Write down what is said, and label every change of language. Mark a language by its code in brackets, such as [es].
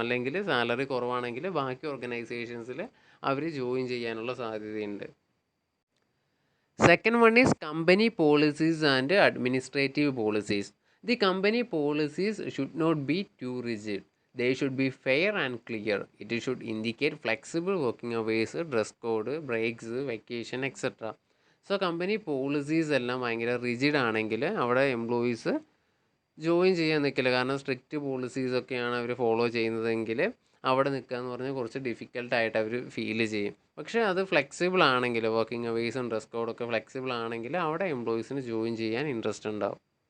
[ml] അല്ലെങ്കിൽ സാലറി കുറവാണെങ്കിൽ ബാക്കി ഓർഗനൈസേഷൻസിൽ അവർ ജോയിൻ ചെയ്യാനുള്ള സാധ്യതയുണ്ട്. [en] Second one is company policies and administrative policies. The company policies should not be too rigid. They should be fair and clear. It should indicate flexible working hours, dress code, breaks, vacation, etc. [ml] So company policies എല്ലാം ഭയങ്കര rigid ആണെങ്കിൽ അവിടെ employees join ചെയ്യാൻ നിൽക്കില്ല. കാരണം strict പോളിസീസൊക്കെയാണ് അവർ follow ചെയ്യുന്നതെങ്കിൽ അവിടെ നിൽക്കുക എന്ന് പറഞ്ഞാൽ കുറച്ച് ഡിഫിക്കൽട്ടായിട്ട് അവർ ഫീൽ ചെയ്യും. പക്ഷേ അത് ഫ്ലെക്സിബിൾ ആണെങ്കിൽ, വർക്കിംഗ് അവേഴ്സും ഡ്രസ് കോഡൊക്കെ ഫ്ലെക്സിബിൾ ആണെങ്കിൽ അവിടെ എംപ്ലോയീസിന് ജോയിൻ ചെയ്യാൻ ഇൻട്രസ്റ്റ് ഉണ്ടാവും.